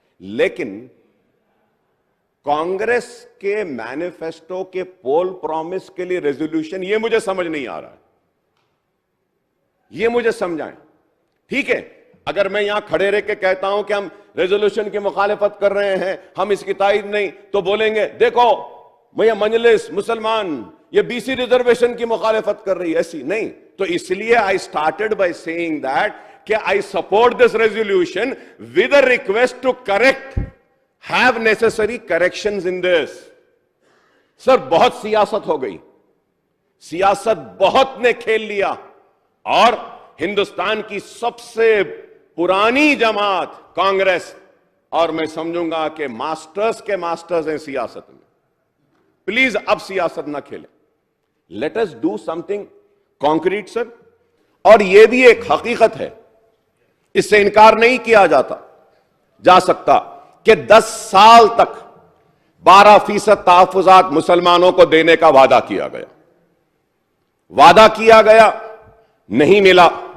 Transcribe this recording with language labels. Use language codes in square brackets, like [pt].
[ur] لیکن کانگریس کے مینیفیسٹو کے پول پرومس کے لیے ریزولوشن, یہ مجھے سمجھ نہیں آ رہا ہے, یہ مجھے سمجھائیں. ٹھیک ہے, اگر میں یہاں کھڑے رہ کے کہتا ہوں کہ ہم ریزولوشن کی مخالفت کر رہے ہیں, ہم اس کی تائید نہیں, تو بولیں گے دیکھو یہ مجلس مسلمان یہ بی سی ریزرویشن کی مخالفت کر رہی ہے. ایسی نہیں. تو اس لیے [en] I started by saying that کہ I support this resolution with a request to correct, have necessary corrections in this. [ur] سر بہت سیاست ہو گئی, سیاست بہت نے کھیل لیا, اور ہندوستان کی سب سے پرانی جماعت کانگریس, اور میں سمجھوں گا کہ ماسٹرز کے ماسٹرز ہیں سیاست میں. پلیز اب سیاست نہ کھیلیں. [en] Let us do something concrete sir. [ur] اور یہ بھی ایک حقیقت ہے, اس سے انکار نہیں کیا جا سکتا کہ 10 سال تک 12% تحفظات مسلمانوں کو دینے کا وعدہ کیا گیا, نہیں ملا.